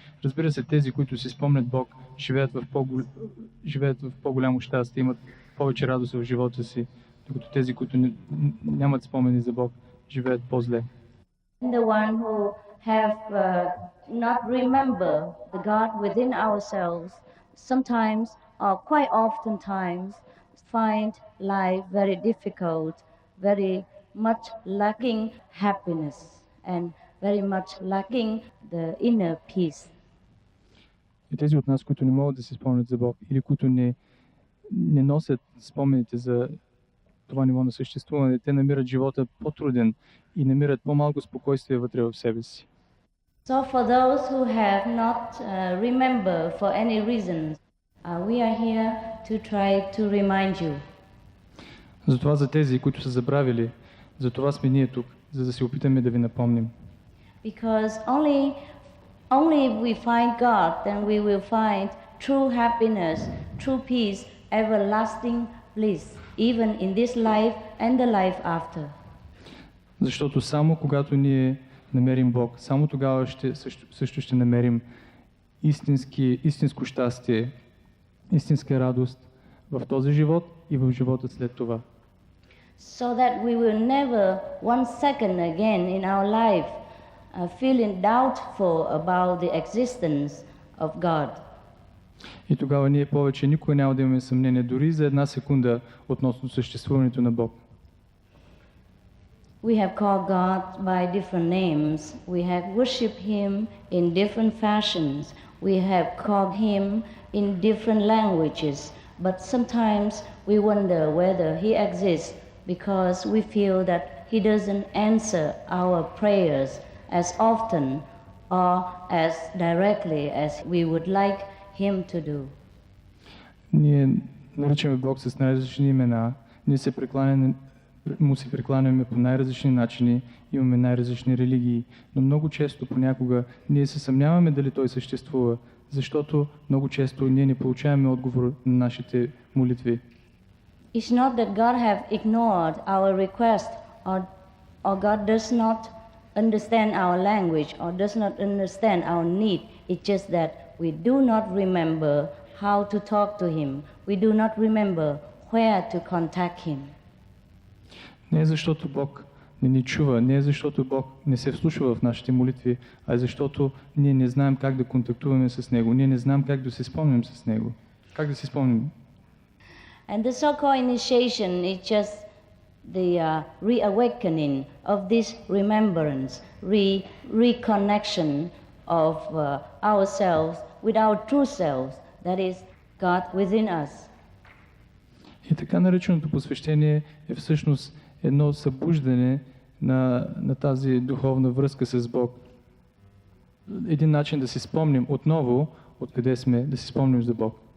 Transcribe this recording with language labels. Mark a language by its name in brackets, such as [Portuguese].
[Bulgarian] Разбира се, тези, които си спомнят Бог, живеят в по-голямо щастие, имат повече радост в живота си, докато тези, които нямат спомени за Бог, живеят по-зле. [English] The one who have not remember the God within ourselves, sometimes or quite often times find life very difficult, very much lacking happiness and very much lacking the inner peace. [Bulgarian] И тези от нас, които не могат да си спомнят за Бог или които не носят спомените за това ниво на съществуване, те намират живота по-труден и намират по-малко спокойствие вътре в себе си. [English] So for those who have not remembered for any reasons, we are here to try to remind you. [Bulgarian] Затова за тези, които са забравили, затова сме ние тук, за да се опитаме да ви напомним. [English] Because only if we find God, then we will find true happiness, true peace, everlasting bliss, even in this life and the life after. [Bulgarian] Защото само когато ние намерим Бог, само тогава също ще намерим истинско щастие, истинска радост в този живот и в живота след това. [English] So that we will never one second again in our life feeling doubtful about the existence of God. [Bulgarian] И тогава ние повече никога няма да имаме съмнение дори за една секунда относно съществуването на Бог. [English] We have called God by different names. We have worshipped Him in different fashions. We have called Him in different languages. But sometimes we wonder whether He exists because we feel that He doesn't answer our prayers as often or as directly as we would like Him to do. [Bulgarian] Ние наричаме Бог с най-различни имена. Ние му се прекланяме по най-различни начини, имаме най-различни религии, но много често, понякога, ние се съмняваме дали Той съществува, защото много често ние не получаваме отговор на нашите молитви. [English] It's not that God have ignored our request or God does not understand our language or does not understand our need. It's just that we do not remember how to talk to Him. We do not remember where to contact Him. [Bulgarian] Не е защото Бог не ни чува, не е защото Бог не се вслушва в нашите молитви, а е защото ние не знаем как да контактуваме с Него, ние не знаем как да се спомним с Него. Как да се спомним? [English] And the so-called initiation is just the reawakening of this remembrance, reconnection of ourselves with our true selves, that is God within us. [Bulgarian] И така нареченото посвещение е всъщност едно събуждане на тази духовна връзка с Бог. Един начин да си спомним отново откъде сме, да си спомним за Бог.